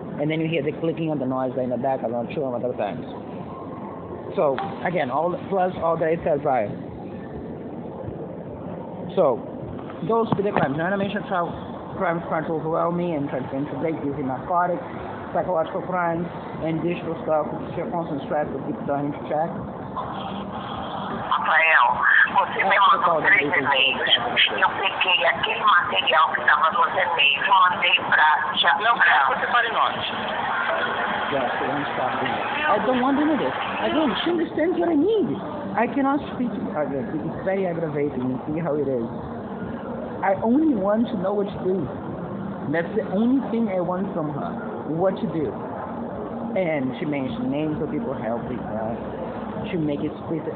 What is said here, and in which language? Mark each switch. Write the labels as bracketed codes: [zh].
[en] And then you hear the clicking of the noise in the back, I'm not sure what other times. So, again, plus all that I said prior. So, those 3 crimes. Now, I mentioned crimes trying to overwhelm me and trying to infiltrate using narcotics, psychological crimes, and digital stuff, which are constant stress that people don't need to check. [pt] Rafael, você me mandou 3 e-mails. Eu peguei aquele material que estava nos e-mails, mandei para... Não, você fale nós. [en] Yes, I don't want any of this. Again, she understands what I need. I cannot speak. It's very aggravating. You see how it is. I only want to know what to do. That's the only thing I want from her. What to do. And she mentioned names of people helping her. She make it explicit.